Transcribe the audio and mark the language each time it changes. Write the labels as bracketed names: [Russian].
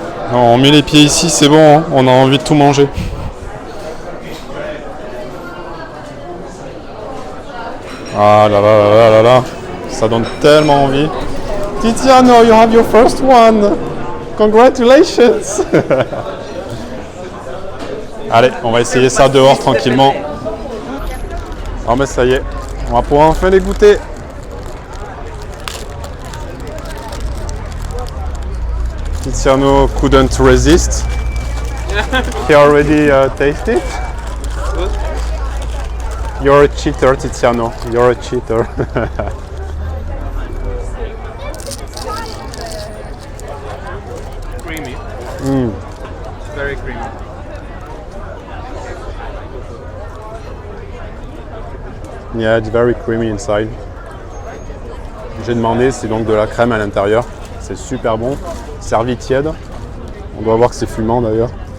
[French] Non, on met les pieds ici, c'est bon, hein, on a envie de tout manger. Ah là là là là là, ça donne tellement envie. [English] Tiziano, you have your first one. Congratulations. [French] Allez, on va essayer ça dehors tranquillement. Ah mais ça y est, on va pouvoir enfin les goûter. [English] Tiziano couldn't resist. He already tasted. You're a cheater, Tiziano. You're a cheater. Creamy. Mm. Very creamy. Yeah, it's very creamy inside. [French] J'ai demandé, c'est donc de la crème à l'intérieur. C'est super bon. Servi tiède. On doit voir que c'est fumant d'ailleurs.